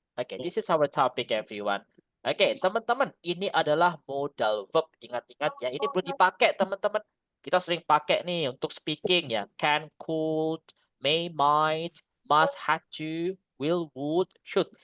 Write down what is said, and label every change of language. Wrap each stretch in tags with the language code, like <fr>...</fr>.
<en>Oke, this is our topic everyone.</en> <id>Oke, teman-teman, ini adalah modal verb. Ingat-ingat ya, ini perlu dipakai teman-teman. Kita sering pakai nih untuk speaking ya.</id> <en>Can, could, may, might, must, had to, will, would, should.</en>